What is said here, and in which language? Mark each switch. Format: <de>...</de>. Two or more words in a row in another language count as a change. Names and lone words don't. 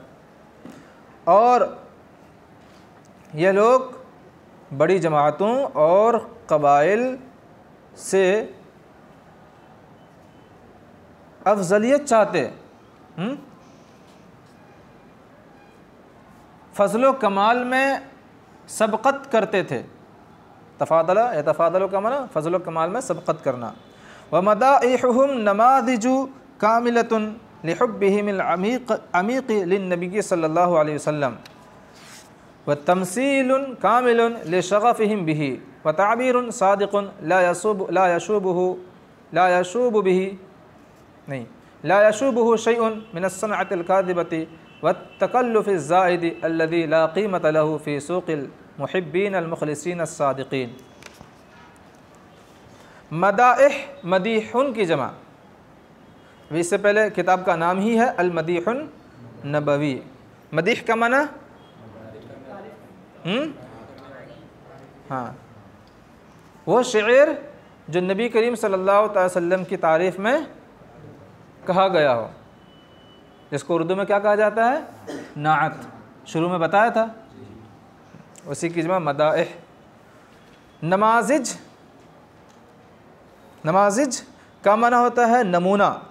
<ur>اور یہ لوگ بڑی جماعتوں اور قبائل سے افضلیت چاہتے، فضل کمال میں سبقت کرتے تھے. تفاضلا یا تفاضلو کا معنی فضل کمال میں سبقت کرنا.</ur> <ar>ومدائحهم نماذج كاملة لحبهم العميق للنبي صلى الله عليه وسلم وتمثيل كامل لشغفهم به وتعبير صادق لا يشوبه شيء من الصنعة الكاذبة والتكلف الزائد الذي لا قيمة له في سوق المحبين المخلصين الصادقين.</ar> <ur>مدائح مدیح کی جمع، اس سے پہلے کتاب کا نام ہی ہے المدیح النبوی. مدیح کا معنی ہاں، وہ شعر جو نبی کریم</ur> <ar>صلى الله عليه وسلم</ar> <ur>کی تعریف میں کہا گیا ہو، جس کو اردو میں کیا کہا جاتا ہے، نعت. شروع میں بتایا تھا، اسی کی جمع مدائح. نماذج، نماذج کا معنی ہوتا ہے نمونہ.</ur>